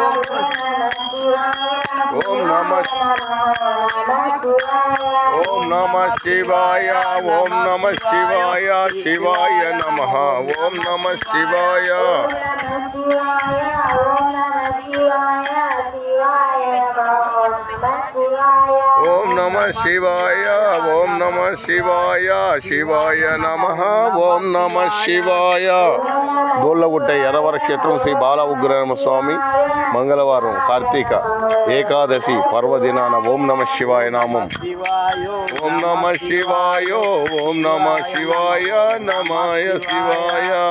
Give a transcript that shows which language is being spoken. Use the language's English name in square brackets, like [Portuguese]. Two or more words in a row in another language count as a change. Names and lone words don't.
[Sanskrit] ओम नमः शिवाय ओम नमः शिवाय शिवाय नमः ओम नमः शिवाय ओम नमः शिवाय ओम नमः शिवाय शिवाय नमः ओम नमः शिवाय [Telugu] దోళ్ళగుట్ట ఎర్రవర క్షేత్రం శ్రీ బాల ఉగ్రనమ స్వామి మంగళవారం కార్తీక ఏకాదశి పర్వదినాన ఓం నమ శివాయ నామం [Sanskrit] ఓం నమ శివాయ ఓం నమ శివాయ నమాయ శివాయ